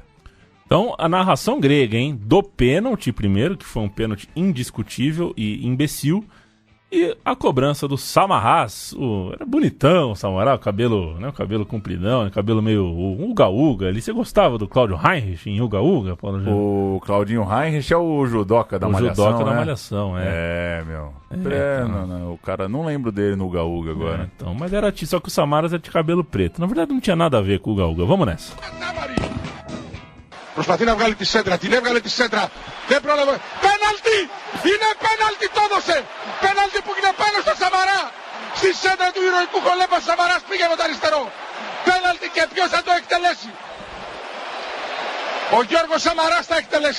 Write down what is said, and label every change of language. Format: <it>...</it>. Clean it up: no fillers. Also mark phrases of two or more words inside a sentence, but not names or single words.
<pt>Então, a narração grega, hein? Do pênalti primeiro, que foi um pênalti indiscutível e imbecil, e a cobrança do Samaras, era bonitão o Samaras, o cabelo compridão, cabelo meio uga-uga ali. Você gostava do Cláudio Heinrich em uga-uga, Paulo Júnior? O Claudinho Heinrich é o judoca da Malhação, judoca né? da Malhação, meu. Então. O cara, não lembro dele no uga-uga agora. Então, mas era só que o Samaras é de cabelo preto. Na verdade, não tinha nada a ver com o uga-uga. Vamos nessa.</pt> <el>Προσπαθεί να βγάλει τη σέντρα, την έβγαλε τη σέντρα. Δεν πρόλαβε. Πέναλτι! Είναι πέναλτι, το έδωσε! Πέναλτι που είναι πάνω στο Σαμαρά! Στη σέντρα του ηρωικού Χολέμπα Σαμαράς πήγε με το αριστερό. Πέναλτι και ποιος θα το εκτελέσει. Ο Γιώργος Σαμαράς θα εκτελέσει.</el>